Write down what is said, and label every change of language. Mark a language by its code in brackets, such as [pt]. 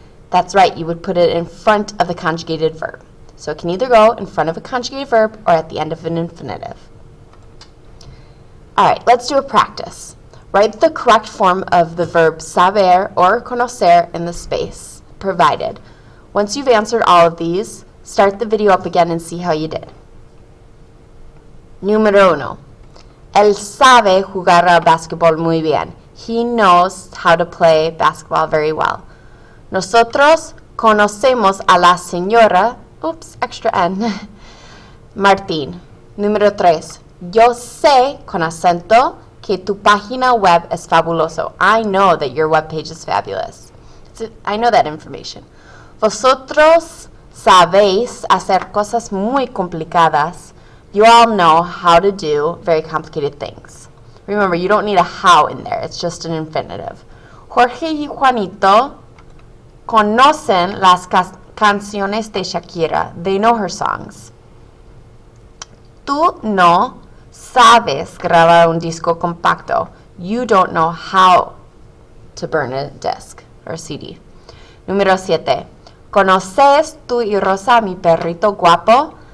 [en] That's right, you would put it in front of the conjugated verb. So it can either go in front of a conjugated verb or at the end of an infinitive. All right, let's do a practice. Write the correct form of the verb saber or conocer in the space provided. Once you've answered all of these, start the video up again and see how you did. [es] Número 1. Él sabe jugar al basketball muy bien. [en] He knows how to play basketball very well. [es] Nosotros conocemos a la señora, [en] extra N, [es] Martín. Número 3. Yo sé con acento que tu página web es fabuloso. [en] I know that your web page is fabulous. I know that information. [es] Vosotros sabéis hacer cosas muy complicadas. [en] You all know how to do very complicated things. Remember, you don't need a how in there. It's just an infinitive. [es] Jorge y Juanito conocen las canciones de Shakira. [en] They know her songs. [es] Tú no sabes grabar un disco compacto. [en] You don't know how to burn a disc or CD. [es] Número 7. ¿Conoces tú y Rosa mi perrito guapo?